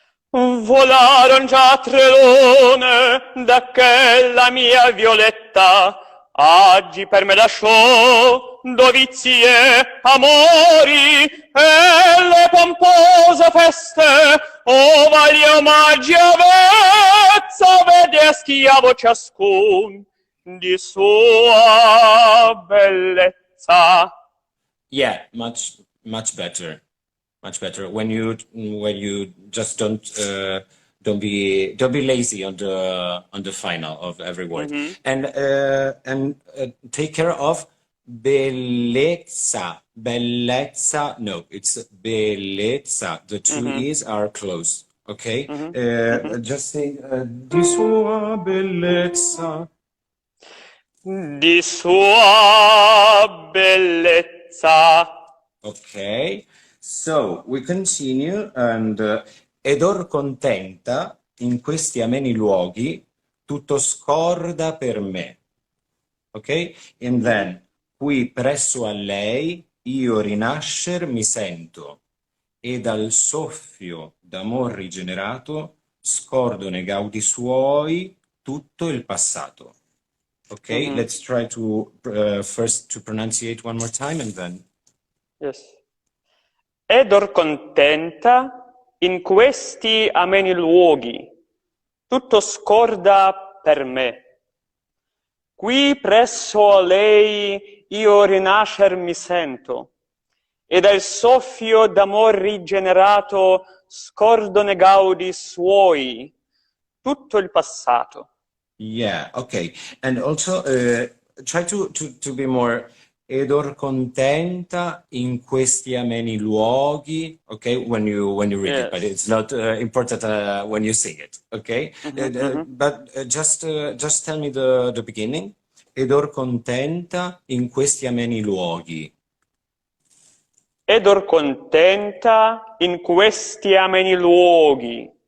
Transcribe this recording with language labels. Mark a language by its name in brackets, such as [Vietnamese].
[Italian] Volaron già 3 lune da che la mia Violetta oggi per me lasciò, dovizie, amori e le pompose feste, ovali omaggi avvezza, vede a schiavo ciascun di sua bellezza. [English] Yeah, much better. Much better when you just don't Don't be lazy on the final of every word. And take care of bellezza. Bellezza. No, it's bellezza. The two e's are close. Okay. Just say [Italian] di sua bellezza. Di sua bellezza. [English] Okay. So we continue and [Italian] ed or contenta in questi ameni luoghi tutto scorda per me. Ok? [English] And then [Italian] qui presso a lei io rinascer mi sento e dal soffio d'amor rigenerato scordo nei gaudi suoi tutto il passato. [English] Ok? Let's try to first to pronunciate one more time and then. Yes. [Italian] Ed or contenta in questi ameni luoghi, tutto scorda per me. Qui presso a lei io rinascer mi sento, e dal soffio d'amor rigenerato scordo nei gaudi suoi tutto il passato. [English] Yeah, okay. And also try to be more [Italian] ed or contenta in questi ameni luoghi, [English] okay, when you read it, but it's not important when you sing it, okay? But just tell me the beginning. [Italian] Ed or contenta in questi ameni luoghi. Ed or contenta in questi ameni luoghi.